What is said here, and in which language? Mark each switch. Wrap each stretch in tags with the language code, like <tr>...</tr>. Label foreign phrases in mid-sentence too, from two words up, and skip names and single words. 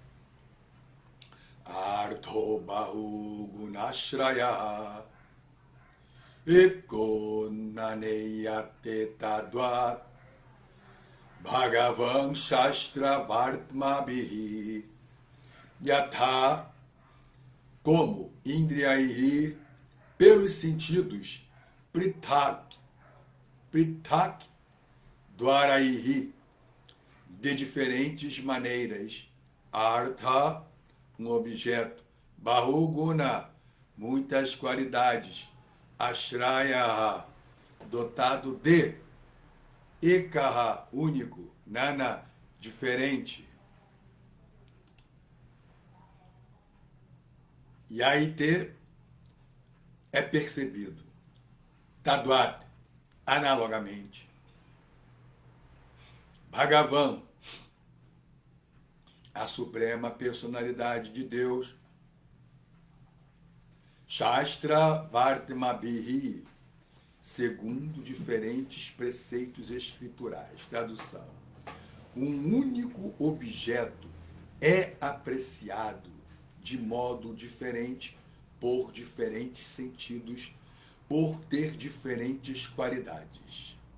<sa>अर्थो बहु गुणाश्रय एकोनानेयते तद्वत् भगवान् शास्त्र वर्त्मभिः यथा,</sa> <pt>como indriyaihi, pelos sentidos, prithak dwaraihi, de diferentes maneiras, artha, um objeto, bahuguna, muitas qualidades, ashraya, dotado de, ekaha, único, nana, diferente, yaite, é percebido, tadvat, analogamente, Bhagavan, a suprema personalidade de Deus,</pt> <sa>शास्त्र वर्त्मभिः,</sa> <pt>segundo diferentes preceitos escriturais. Tradução: um único objeto é apreciado de modo diferente por diferentes sentidos, por ter diferentes qualidades.</pt>